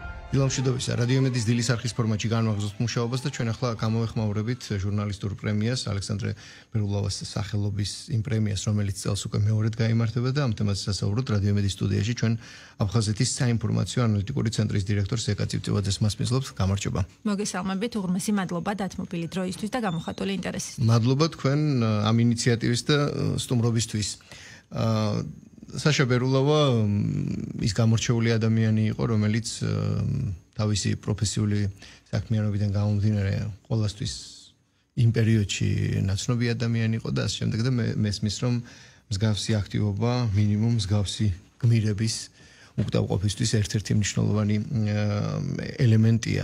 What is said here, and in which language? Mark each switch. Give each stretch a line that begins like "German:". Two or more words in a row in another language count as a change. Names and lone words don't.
Georgian: დილამშვიდობისა, რადიომედის დილის არხის ფორმატში განვაგრძობთ მუშაობას და ჩვენ ახლა გამოვეხმაურებით ჟურნალისტურ პრემიას, ალექსანდრე ბერულავას სახელობის იმ პრემიას, რომელიც წელს უკვე მეორედ გაიმართება და ამ თემაზე სასაუბროთ რადიომედის სტუდიაში ჩვენ აფხაზეთის საინფორმაციო ანალიტიკური ცენტრის დირექტორ ზეკა წივწივაძეს მასპინძლობთ. გამარჯობა. მოგესალმებით, უღრმესი მადლობა დათმობილი დროისთვის და გამოხატული ინტერესისთვის. მადლობა თქვენ ამ ინიციატივის და სტუმრობისთვის. Sasha Berulova is გამორჩეული ადამიანი იყო, რომელიც თავისი პროფესიული საქმიანობიდან გამომდინარე ყოველთვის იმ პერიოდში ნაცნობი ადამიანი იყო და ასე შემდეგ და მესმის რომ მსგავსი აქტივობა მინიმუმ მსგავსი გმირების უკდავყოფისთვის ერთ-ერთი მნიშვნელოვანი ელემენტია.